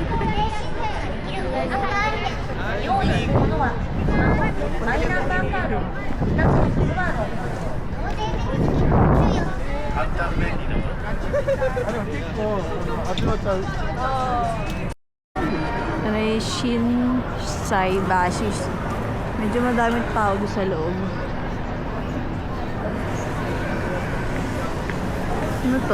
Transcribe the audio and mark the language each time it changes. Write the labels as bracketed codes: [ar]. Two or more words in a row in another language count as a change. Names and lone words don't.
[ja] 用意するものはマイナンバーカードなどのカード納税できる注意を Shinsaibashi. [tl] Medyo madaming tao doon sa loob. Ano to?